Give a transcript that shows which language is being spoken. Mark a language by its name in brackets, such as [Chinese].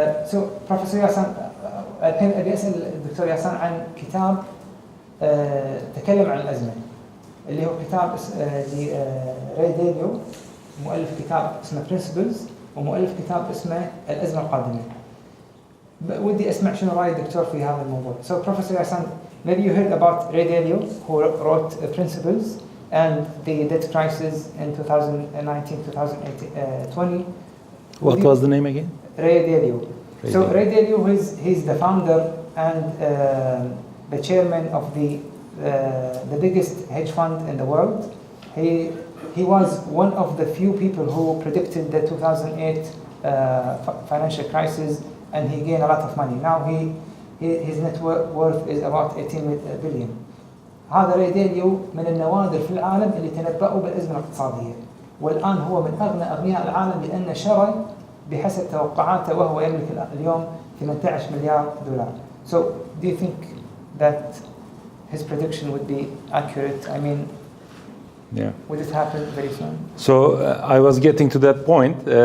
[Arabic] So Professor ياسان، الحين أبي أسأل الدكتور ياسان عن كتاب تكلم عن الأزمة، اللي هو كتاب ري داليو، مؤلف كتاب اسمه Principles، ومؤلف كتاب اسمه الأزمة القادمة. ودي أسمع شنو رأي الدكتور في هذا الموضوع. [English] So Professor ياسان, maybe you heard about Ray Dalio, who wrote Principles and the debt crisis in 2019-2020. What was the name again? Ray Dalio. So Ray Dalio, he's the founder and the chairman of the biggest hedge fund in the world. He was one of the few people who predicted the 2008 financial crisis, and he gained a lot of money. Now his net worth is about 18 billion. [Arabic] هذا راي داليو من النوادر في العالم اللي تنبأوا بالأزمة الاقتصادية، والآن هو من أغنى أغنياء العالم، لأن الشرق بحسب توقعاته وهو يملك اليوم 18 مليار دولار. [English] So do you think that his prediction would be accurate? I mean, yeah. Would it happen very soon? So I was getting to that point.